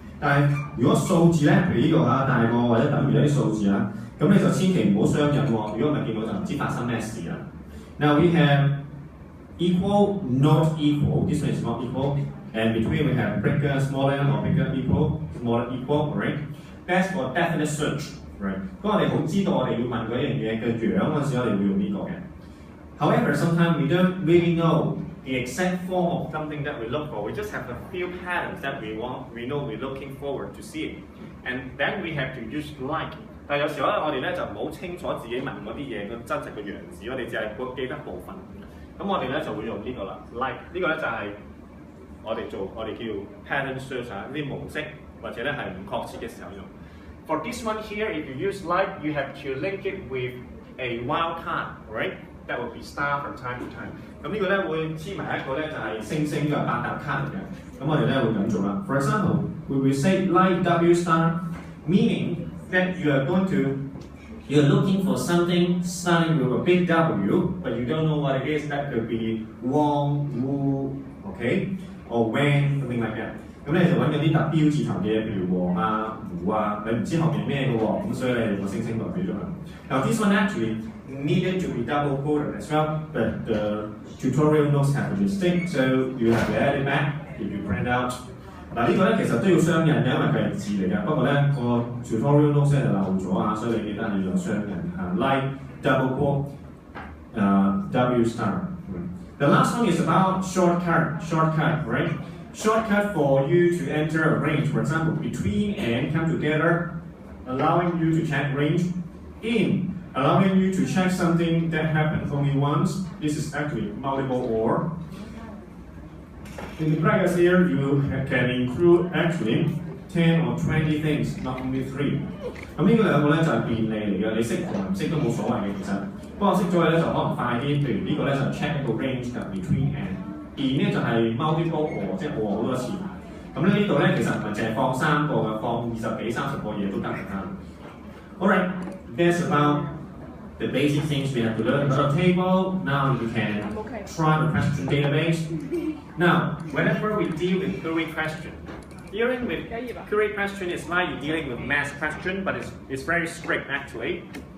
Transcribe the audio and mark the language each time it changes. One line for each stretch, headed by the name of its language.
Cantonese: 但係如果數字咧，譬如呢個啊大個或者等於一啲數字啊，咁你就千祈唔好雙引喎。如果唔係見到就唔知發生咩事啦。
English: Now we have equal, not equal. This one is not equal. And between we have bigger, smaller, or bigger, equal, smaller, equal, right? That's for definite search, right?
Cantonese: 當我哋好知道我哋要問嗰樣嘢嘅樣嗰陣時，我哋會用呢個嘅。
English: However, sometimes we don't really know the exact form of something that we look for. We just have a few patterns that we know we're looking forward to see it. And then we have to use like.
Cantonese: 但係有時候咧，我哋咧就唔好清楚自己問嗰啲嘢嘅真實嘅樣子，我哋淨係記得部分。咁我哋咧就會用呢個啦 ，like 呢個咧就係我哋叫 pattern search 啊，啲模式或者咧係唔確切嘅時候用。
English: For this one here, if you use like, you have to link it with a wildcard, right? That will be star from time to time.
Cantonese: 咁呢個咧會黐埋一個咧就係星星嘅百搭卡嚟嘅。咁我哋咧會咁做啦。
English: For example, we will say like W star, meaning that you're looking for something starting with a big W, but you don't know what it is. That could be Wong, Wu, okay, or When, something like that.
Cantonese: 咁你就揾嗰啲特標字頭嘅，譬如黃啊、胡啊，你唔知後面咩嘅喎，咁所以你用個星星代表咗佢。
English: Now this one actually needed to be double quoted as well, but the tutorial notes have a mistake, so you have to add it back if you print out.
Cantonese: 嗱呢個咧其實都要雙引嘅，因為佢係字嚟嘅。不過咧個 tutorial notes 咧就漏咗啊，所以你記得係用雙引啊 ，
English: like double quote, W star. The last one is about shortcut, right? Shortcut for you to enter a range, for example, between and come together, allowing you to check range. In, allowing you to check something that happened only once. This is actually multiple or. In the practice here, you can include actually 10 or 20 things, not only 3.
Cantonese: 咁呢個兩個咧就係便利嚟嘅，你識同唔識都冇所謂嘅其實。不過識咗咧就可能快啲，譬如呢個咧就 check 一個 range 嘅 between and。 in 咧就係 multiple or 即係我好多次。咁咧呢度咧其實唔係淨係放3個嘅，放20幾、30個嘢都得㗎。
English: Alright, that's about the basic things we have to learn about a table. Now you can try the question database. Now, whenever we deal with query question, dealing with query question is like you're dealing with math question, but it's very strict actually.